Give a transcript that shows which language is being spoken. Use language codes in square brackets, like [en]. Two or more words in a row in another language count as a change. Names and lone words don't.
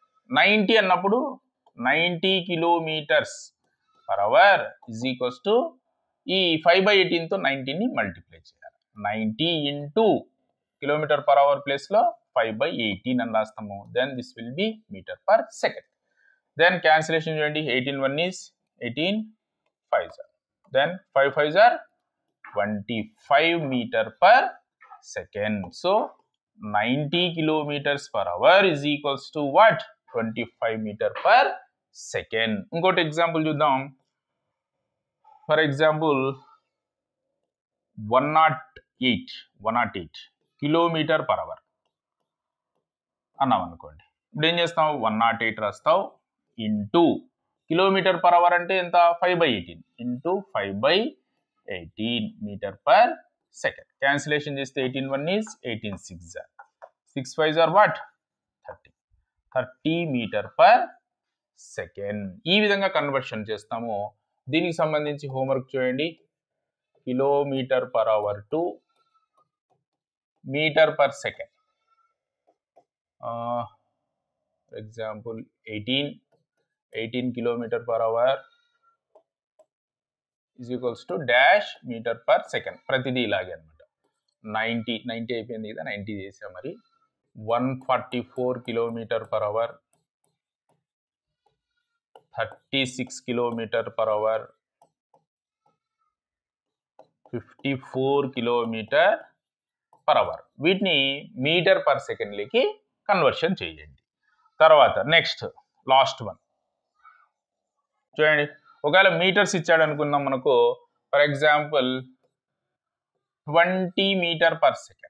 [te] 90 అన్నప్పుడు 90 [en] kilometers per hour is equals to [te] ఈ 5/18తో 90ని మల్టిప్లై చేయాలి. 90 ఇంటూ [en] kilometer per hour [te] ప్లేస్లో 5/18 అని రాస్తాము. [en] then this will be meter per second. then cancellation చూడండి, 18 1 is 18 5s are. Then 5 5s are 25 meter per second. So 90 kilometers per hour is equals to what? 25 meter per second. [te] ఇంకోటి ఎగ్జాంపుల్ చూద్దాం. [en] for example [te] 108 [en] kilometer per hour [te] అన్నాం అనుకోండి. ఇప్పుడు ఏం చేస్తాం? 108 రాస్తావు ఇంటూ [en] kilometer per hour [te] అంటే ఎంత? [en] 5/18 into 5/18 meter per second. క్యాన్సిలేషన్ చేస్తే 18 1 is 18 6s are. 6 5s are what? 30 meter per second. [te] ఈ విధంగా కన్వర్షన్ చేస్తాము. దీనికి సంబంధించి హోంవర్క్ చూడండి. [en] kilometer per hour to meter per second. example 18 kilometer per hour is equals to dash meter per second. [te] ప్రతిదీ ఇలాగే అనమాట. 90 అయిపోయింది కదా, 90 చేసాం. మరి 144 km/h, 36 km/h, 54 km/h. వీటిని [en] meter per [te] సెకండ్లకి కన్వర్షన్ చేయండి. తర్వాత [en] next last one [te] చూడండి. ఒకవేళ మీటర్స్ ఇచ్చాడు అనుకుందాం మనకు, [en] for example [te] 20 m/s.